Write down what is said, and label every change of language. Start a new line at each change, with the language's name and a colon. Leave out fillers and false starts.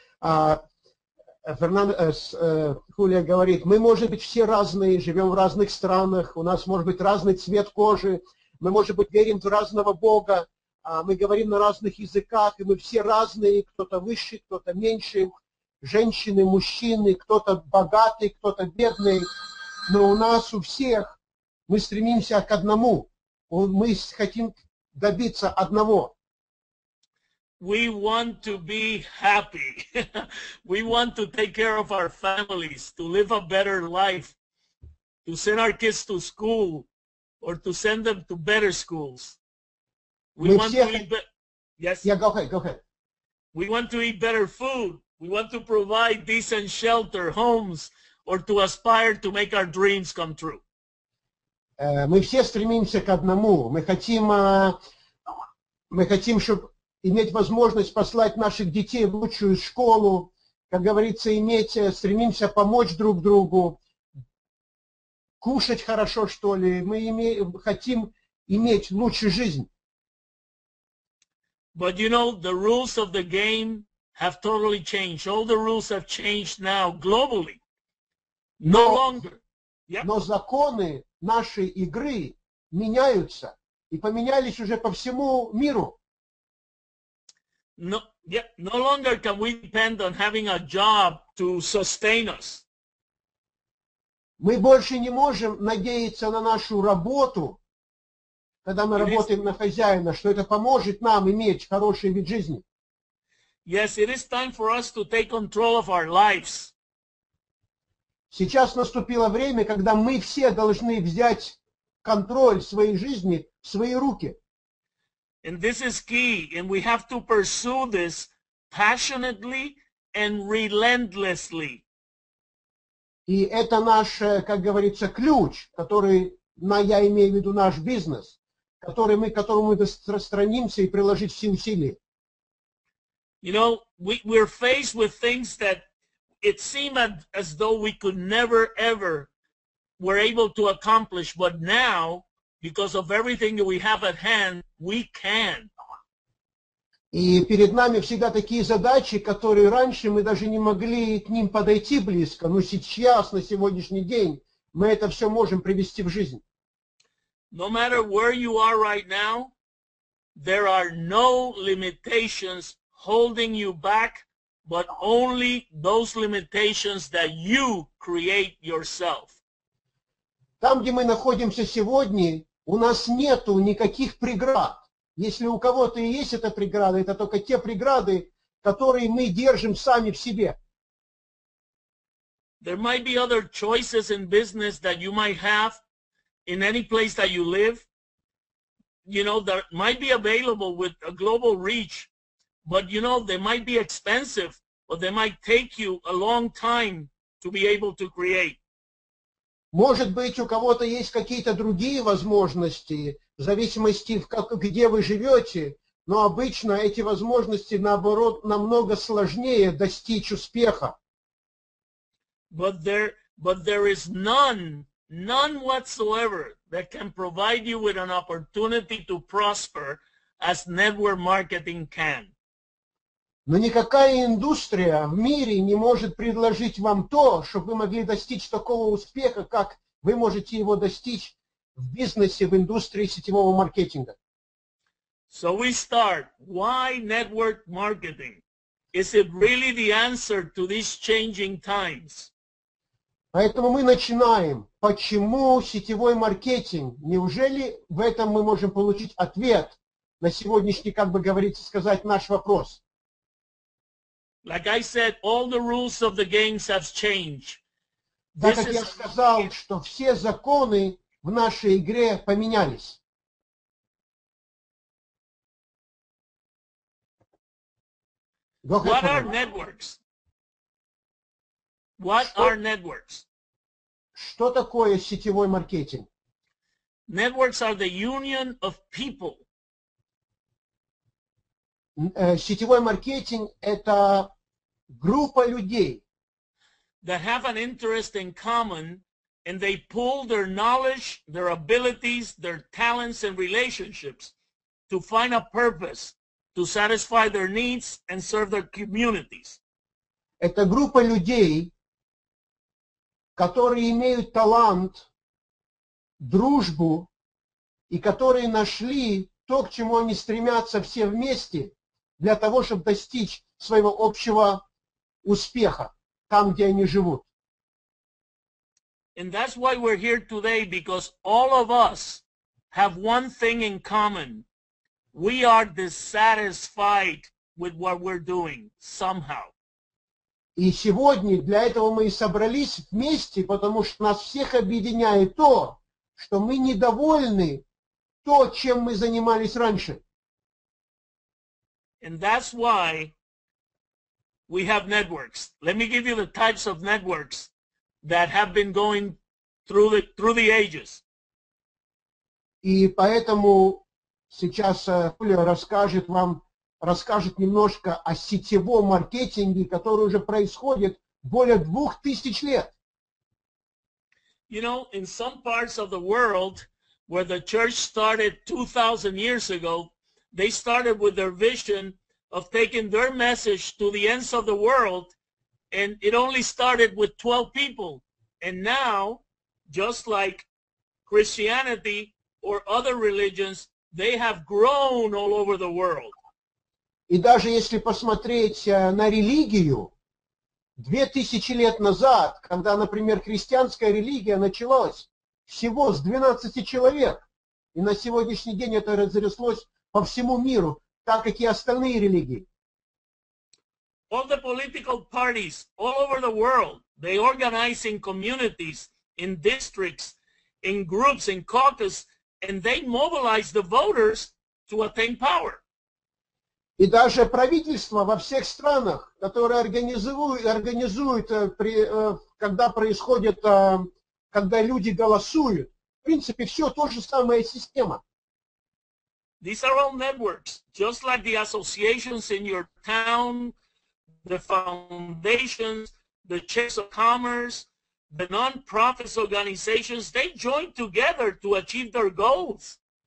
Russian: Хулио говорит, мы, может быть, все разные, живем в разных странах, у нас может быть разный цвет кожи, мы, может быть, верим в разного Бога, мы говорим на разных языках, и мы все разные, кто-то выше, кто-то меньше, женщины, мужчины, кто-то богатый, кто-то бедный, но у нас у всех мы стремимся к одному, мы хотим добиться одного.
English: We want to be happy. We want to take care of our families, to live a better life, to send our kids to school, or to send them to better schools. We want to eat yes? Yeah, go ahead. We want to eat better food. We want to provide decent shelter, homes, or to aspire to make our dreams come true.
Russian: Мы все стремимся к одному. Мы хотим, чтобы иметь возможность послать наших детей в лучшую школу, как говорится, стремимся помочь друг другу, кушать хорошо, что ли. Мы хотим иметь лучшую жизнь.
English: But you know, the rules of the game have totally changed. All the rules have changed now globally. No longer. Yep.
Russian: Но законы нашей игры меняются и поменялись уже по всему миру.
English: No longer can we depend on having a job to sustain us.
Russian: Мы больше не можем надеяться на нашу работу, когда мы работаем на хозяина, что это поможет нам иметь хороший вид жизни.
English: Yes, it is time for us to take control of our lives.
Russian: Сейчас наступило время, когда мы все должны взять контроль своей жизни в свои руки.
English: And this is key, and we have to pursue this passionately and relentlessly.
Russian: И это наш, как говорится, ключ, который, я имею в виду наш бизнес, которому мы стремимся и приложить все усилия.
English: You know, we're faced with things that it seemed as though we could never, ever were able to accomplish, but now, because of everything that we have at hand, we can.
Russian: И перед нами всегда такие задачи, которые раньше мы даже не могли к ним подойти близко, но сейчас, на сегодняшний день, мы это все можем привести в жизнь.
English: No matter where you are right now, there are no limitations holding you back, but only those limitations that you create yourself.
Russian: Там, где мы находимся сегодня, у нас нету никаких преград. Если у кого-то и есть эта преграда, это только те преграды, которые мы держим сами в себе.
English: There might be other choices in business that you might have in any place that you live. You know, that might be available with a global reach, but you know, they might be expensive, or they might take you a long time to be able to create.
Russian: Может быть, у кого-то есть какие-то другие возможности, в зависимости, где вы живете, но обычно эти возможности, наоборот, намного сложнее достичь успеха.
English: But there is none whatsoever that can provide you with an opportunity to prosper as network marketing can.
Russian: Но никакая индустрия в мире не может предложить вам то, чтобы вы могли достичь такого успеха, как вы можете его достичь в бизнесе, в индустрии сетевого маркетинга.
English: So we start. Why network marketing? Is it really the answer to these changing times?
Russian: Поэтому мы начинаем. Почему сетевой маркетинг? Неужели в этом мы можем получить ответ на сегодняшний, как бы говорится, сказать наш вопрос?
English: Like I said, all the rules of the games have changed.
Russian: Так как я сказал, что все законы в нашей игре поменялись.
English: What are networks? What are networks?
Russian: Что такое сетевой маркетинг?
English: Networks are the union of people.
Russian: Сетевой маркетинг – это группа людей,
English: that have an interest in common, and they pool their knowledge, their abilities, their talents, and relationships to find a purpose, to satisfy their needs and serve their communities.
Russian: Это группа людей, которые имеют талант, дружбу, и которые нашли то, к чему они стремятся все вместе, для того, чтобы достичь своего общего успеха там, где они живут.
English: And that's why we're here today, because all of us have one thing in common. We are dissatisfied with what we're doing somehow.
Russian: И сегодня для этого мы и собрались вместе, потому что нас всех объединяет то, что мы недовольны то, чем мы занимались раньше.
English: And that's why we have networks. Let me give you the types of networks that have been going through the ages.
Russian: И поэтому сейчас Хулио расскажет немножко о сетевом маркетинге, который уже происходит более 2000 лет.
English: You know, in some parts of the world where the church started 2,000 years ago, they started with their vision of taking their message to the ends of the world, and it only started with 12 people. And now, just like Christianity or other religions, they have grown all over the world.
Russian: И даже если посмотреть на религию, 2000 лет назад, когда, например, христианская религия началась всего с 12 человек, и на сегодняшний день это разрослось по всему миру, так как и остальные религии.
English: All the political parties all over the world, they organize in communities, in districts, in groups, in caucus, and they mobilize the voters to attain power.
Russian: И даже правительства во всех странах, которые организуют когда происходит, когда люди голосуют, в принципе, все то же самая система.
English: These are all networks, just like the associations in your town, the foundations, the chambers of commerce, the non-profit organizations, they join together to achieve their goals.